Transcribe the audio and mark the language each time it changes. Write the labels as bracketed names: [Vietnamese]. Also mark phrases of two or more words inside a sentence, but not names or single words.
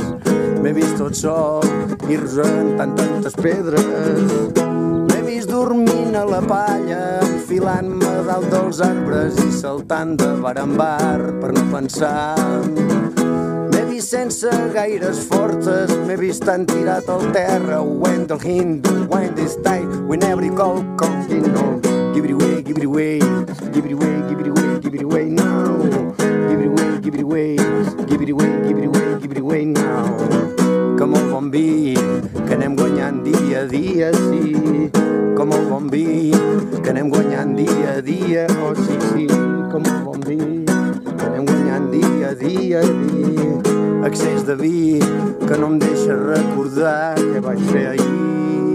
[Catalan] M'he vist tot sol i rosant tantes pedres. M'he vist dormint a la palla, enfilant-me dalt dels arbres i saltant de bar en bar per no pensar. M'he vist sense gaires forces, m'he vist tan tirat al terra. [English] When the wind is tight, when every call comes in on. Give it away, give it away, give it away, give it away, give it away now. Give it away, give it away, give it away, give it away, give it away now. [Catalan] Com el bon vi, que anem guanyant dia a dia, sí. Com el bon vi, que anem guanyant dia a dia, oh sí, sí. Com el bon vi, que anem guanyant dia a dia, Excés de vi, que no em deixa recordar què vaig fer ahir.